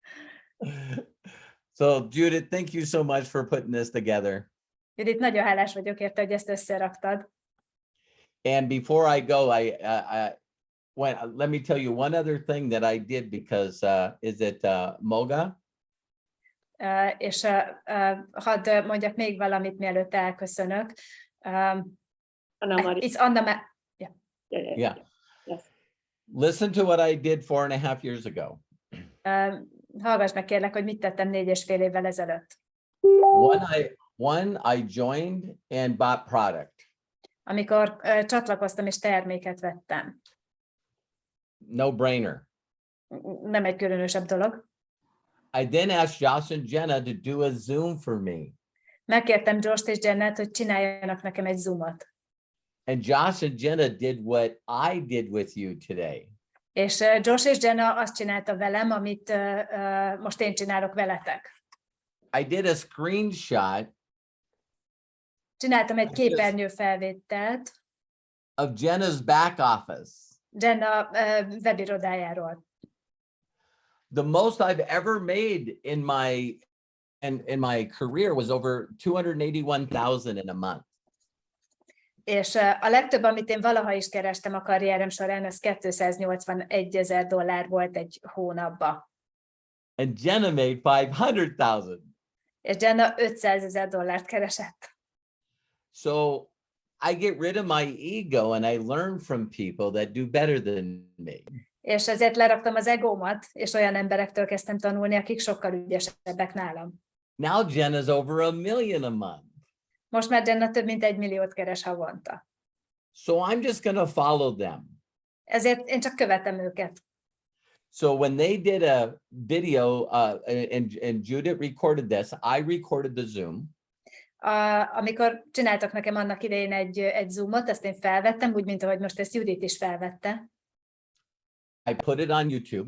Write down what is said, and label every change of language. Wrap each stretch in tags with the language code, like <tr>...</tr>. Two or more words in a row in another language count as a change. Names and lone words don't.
<en>So Judith, thank you so much for putting this together.</en> <hu>Judit, nagyon hálás vagyok érte, hogy ezt összeraktad.</hu> <en>And before I go, let me tell you one other thing that I did because is it Moga?</en> <hu>És hadd mondjak még valamit, mielőtt elköszönök.</hu> <en>Anna Maria. It's Anna Yeah. Yes. Listen to what I did 4.5 years ago.</en> <hu>Hallgass meg kérlek, hogy mit tettem 4,5 évvel ezelőtt.</hu> <en>One, I joined and bought product.</en> <hu>Amikor csatlakoztam és terméket vettem.</hu> <en>No brainer.</en> <hu>Nem egy különösebb dolog.</hu> <en>I then asked Josh and Jenna to do a Zoom for me.</en> <hu>Megkértem Josh-t és Jennát, hogy csináljanak nekem egy Zoomot.</hu> <en>And Josh and Jenna did what I did with you today.</en> <hu>És Josh és Jenna azt csinálta velem, amit most én csinálok veletek.</hu> <en>I did a screenshot</en> <hu>Csináltam egy képernyőfelvételt</hu> <en>of Jenna's back office.</en> <hu>Jenna webirodájáról.</hu> <en>The most I've ever made in my career was over 281,000 in a month.</en> <hu>És a legtöbb, amit én valaha is kerestem a karrierem során, az $281,000 volt egy hónapba.</hu> <en>And Jenna made 500,000.</en> <hu>És Jenna $500,000 keresett.</hu> <en>So I get rid of my ego and I learn from people that do better than me.</en> <hu>És ezért leraktam az egómat, és olyan emberektől kezdtem tanulni, akik sokkal ügyesebbek nálam.</hu> <en>Now Jenna's over $1 million a month.</en> <hu>Most már Jenna több mint 1 milliót keres havonta.</hu> <en>So I'm just going to follow them.</en> <hu>Ezért én csak követem őket.</hu> <en>So when they did a video and Judith recorded this, I recorded the Zoom.</en> <hu>Amikor csináltak nekem annak idején egy Zoomot, azt én felvettem, úgy, mint ahogy most ezt Judit is felvette.</hu> <en>I put it on YouTube,</en>